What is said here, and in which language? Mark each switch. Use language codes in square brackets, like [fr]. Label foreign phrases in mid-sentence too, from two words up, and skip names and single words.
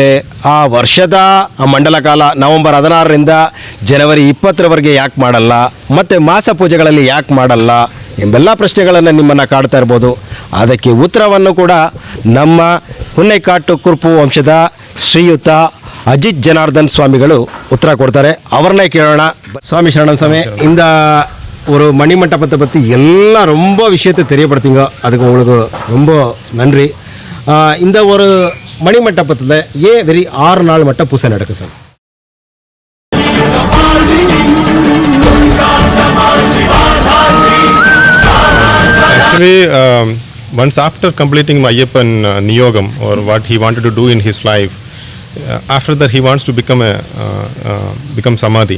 [kn] ಆ ವರ್ಷದ ಮಂಡಲ ಕಾಲ ನವೆಂಬರ್ 16ರಿಂದ ಜನವರಿ 20ರವರೆಗೆ ಯಾಕೆ ಮಾಡಲ್ಲ? ಮತ್ತು ಮಾಸ ಪೂಜೆಗಳಲ್ಲಿ ಯಾಕೆ ಮಾಡಲ್ಲ ಎಂಬೆಲ್ಲ ಪ್ರಶ್ನೆಗಳನ್ನು ನಿಮ್ಮನ್ನು ಕಾಡ್ತಾ ಇರ್ಬೋದು. ಅದಕ್ಕೆ ಉತ್ತರವನ್ನು ಕೂಡ ನಮ್ಮ ಹುನ್ನೆಕಾಟು ಕುರುಪು ವಂಶದ ಶ್ರೀಯುತ ಅಜಿತ್ ಜನಾರ್ದನ್ ಸ್ವಾಮಿಗಳು ಉತ್ತರ ಕೊಡ್ತಾರೆ. ಅವ್ರನ್ನೇ ಕೇಳೋಣ. ಸ್ವಾಮಿ ಶರಣಂ ಸ್ವಾಮಿ, [ta] இந்த ஒரு மணிமண்டபத்தை பற்றி எல்லாம் ரொம்ப விஷயத்தை தெரியப்படுத்திங்க. அதுக்கு உங்களுக்கு ரொம்ப நன்றி. இந்த ஒரு மணிமண்டபத்தில் ஏன் வெறி 6 நாள் மட்டும் பூசை நடக்குது சார்? [en] Actually, once after completing Ayyappan Niyogam or what he wanted to do in his life, after that he wants to become Samadhi.